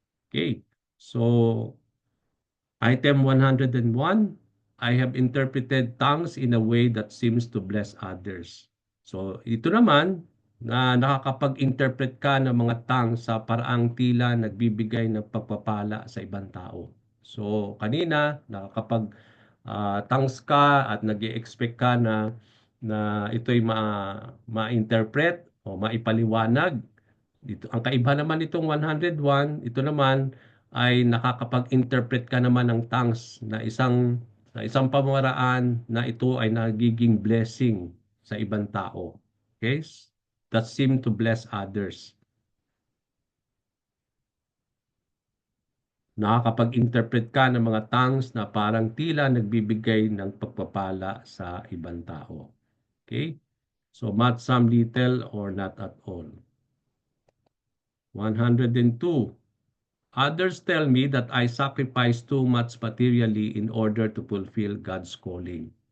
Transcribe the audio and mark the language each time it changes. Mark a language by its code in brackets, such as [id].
[en] Okay, so item 101, I have interpreted tongues in a way that seems to bless others. [tl] So ito naman, na nakakapag-interpret ka ng mga tongues sa paraang tila nagbibigay ng pagpapala sa ibang tao. So kanina, nakakapag tongues ka at nag-expect ka na ito'y ma-interpret o maipaliwanag. Dito, ang kaiba naman itong 101, ito naman ay nakakapag-interpret ka naman ng tongues na isang pamamaraan na ito ay nagiging blessing sa ibang tao. [en] Okay? That seem to bless others. [tl] Nakakapag-interpret ka ng mga tongues na parang tila nagbibigay ng pagpapala sa ibang tao. [en] Okay? So, much, some, little, or not at all. 102. Others tell me that I sacrifice too much materially in order to fulfill God's calling.